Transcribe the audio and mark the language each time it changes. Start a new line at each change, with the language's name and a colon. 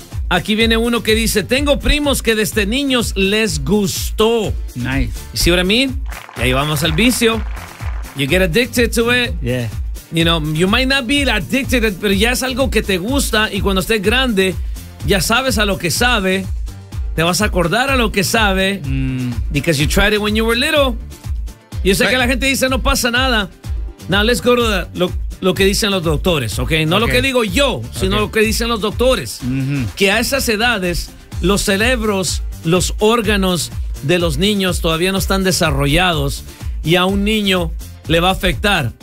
Spanish: Aquí viene uno que dice, tengo primos que desde niños les gustó.
English: Nice. See what I mean?
Spanish: Y ahí vamos al vicio.
English: You get addicted to it. Yeah. You know, you might not be addicted,
Spanish: pero ya es algo que te gusta. Y cuando estés grande, ya sabes a lo que sabe. Te vas a acordar a lo que sabe.
English: Because you tried it when you were little.
Spanish: Yo sé que la gente dice, no pasa nada.
English: Now, let's go to the...
Spanish: Lo que dicen los doctores, ¿ok? No lo que digo yo, sino lo que dicen los doctores. Que a esas edades, los cerebros, los órganos de los niños todavía no están desarrollados, y a un niño le va a afectar.